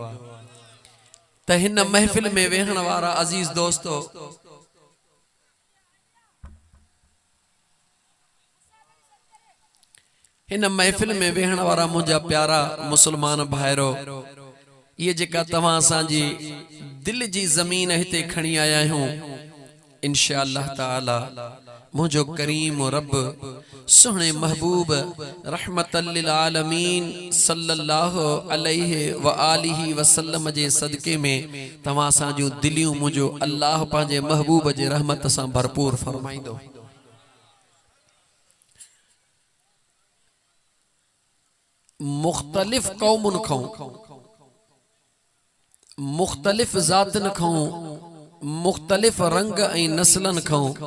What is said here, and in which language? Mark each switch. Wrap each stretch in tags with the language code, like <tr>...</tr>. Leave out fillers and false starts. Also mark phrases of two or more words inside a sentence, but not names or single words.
<sd>त हिन महफिल में वेहण वारा अजीज दोस्तो इन महफिल में वेहण वारा मुझा प्यारा मुसलमान भाइरो, ये जेका तवां असांजी दिल जी ज़मीन हिते खणी आया आहियूं, इंशाअल्लाह ताला मुझो करीम रब सुहणे महबूब</sd> <ar>رحمة للعالمين صلى الله عليه وآله وسلم</ar> <sd>जे सदके में तवां असांजूं दिलियूं मुझो अल्लाह पंहिंजे महबूब जे रहमत सां भरपूर फरमाईंदो। मुख्तलिफ कौमुन खां, मुख्तलिफ ज़ातन खां, मुख्तलिफ रंग ऐं नस्लन खां</sd>